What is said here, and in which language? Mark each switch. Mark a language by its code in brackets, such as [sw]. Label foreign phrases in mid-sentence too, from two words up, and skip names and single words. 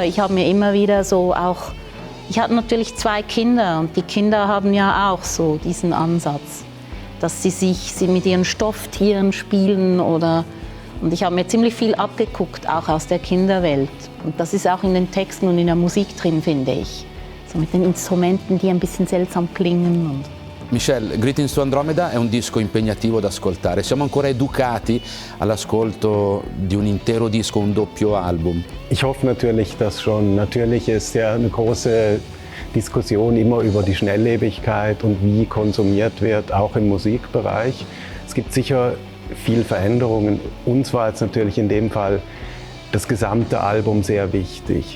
[de] Ich habe mir immer wieder so auch... Ich hatte natürlich 2 Kinder und die Kinder haben ja auch so diesen Ansatz, dass sie mit ihren Stofftieren spielen und ich habe mir ziemlich viel abgeguckt, auch aus der Kinderwelt. Und das ist auch in den Texten und in der Musik drin, finde ich. So mit den Instrumenten, die ein bisschen seltsam klingen. [it] Michel, Greetings to Andromeda è un disco impegnativo da ascoltare. Siamo ancora educati all'ascolto di un intero disco, un doppio Album. [de] Ich hoffe natürlich, dass schon. Natürlich ist ja eine große Diskussion immer über die Schnelllebigkeit und wie konsumiert wird, auch im Musikbereich. Es gibt sicher viel Veränderungen. Uns war jetzt natürlich in dem Fall das gesamte Album sehr wichtig.